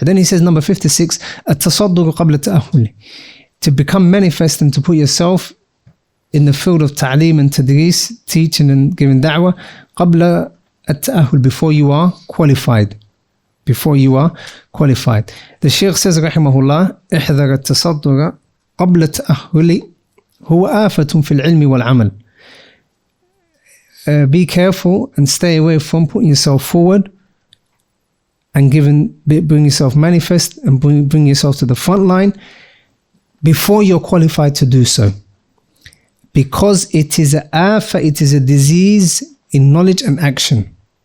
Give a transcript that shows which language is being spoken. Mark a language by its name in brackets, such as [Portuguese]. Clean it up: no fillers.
[English] Then he says, number 56, [Arabic] التصدق قبل التأهل. [English] To become manifest and to put yourself in the field of ta'aleem and tadris, teaching and giving da'wah, [Arabic] قبل التأهل, [English] before you are qualified. Before you are qualified. The Shaykh says, rahimahullah, [Arabic] احذر التصدق قبل التأهل هو آفة في العلم والعمل. [English] Be careful and stay away from putting yourself forward and bring yourself manifest and bring yourself to the front line before you're qualified to do so. Because it is a disease in knowledge and action.